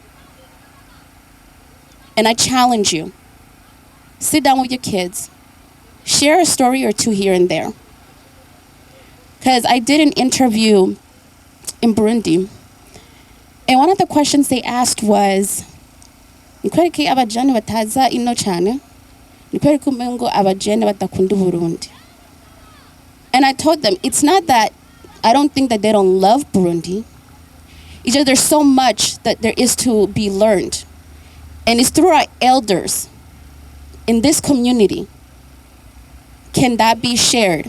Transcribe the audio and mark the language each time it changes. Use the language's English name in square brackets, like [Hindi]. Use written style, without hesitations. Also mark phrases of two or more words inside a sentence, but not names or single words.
[English] And I challenge you, sit down with your kids, share a story or two here and there. Because I did an interview in Burundi, and one of the questions they asked was, [Rundi] "Nikwereke abajane bataza ino cyane, nikwereke umengo abajane batakunda Burundi." [English] And I told them, it's not that I don't think that they don't love Burundi. It's just there's so much that there is to be learned. And it's through our elders in this community can that be shared.